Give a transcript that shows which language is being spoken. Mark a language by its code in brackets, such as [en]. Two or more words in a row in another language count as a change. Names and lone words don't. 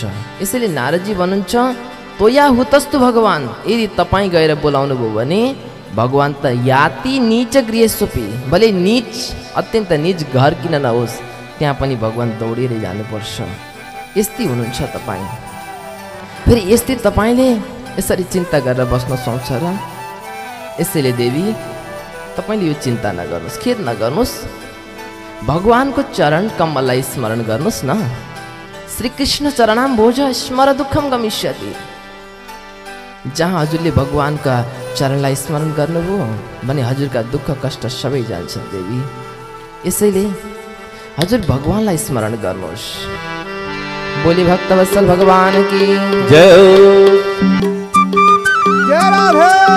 [ne] यसैले नारदजी भन्नुहुन्छ, [sa] तोया हुतस्तु भगवान्, [ne] यदि तपाईँ गएर बोलाउनु भयो भने भगवान् त याति नीच गृहस्वपी, भले नीच, अत्यन्त नीच घर किन नहोस्, त्यहाँ पनि भगवान् दौडेर जानुपर्छ। यस्तै हुनुहुन्छ तपाईँ। फेरि यस्तै तपाईँले यसरी चिन्ता गरेर बस्न सक्छ र? यसैले देवी तपाईँले यो चिन्ता नगर्नुहोस्, खेद नगर्नुहोस्, भगवान्को चरण कमललाई स्मरण गर्नुहोस् न। [sa] श्रीकृष्ण चरणाम भोज स्मर दुःखम गमिष्यति। [ne] जहाँ हजुरले भगवान्का चरणलाई स्मरण गर्नुभयो भने हजुरका दुःख कष्ट सबै जान्छन् देवी। यसैले हजुर भगवान्लाई स्मरण गर्नुहोस्। [hi] बोली भक्तवत्सल भगवान की जय। जय राधे।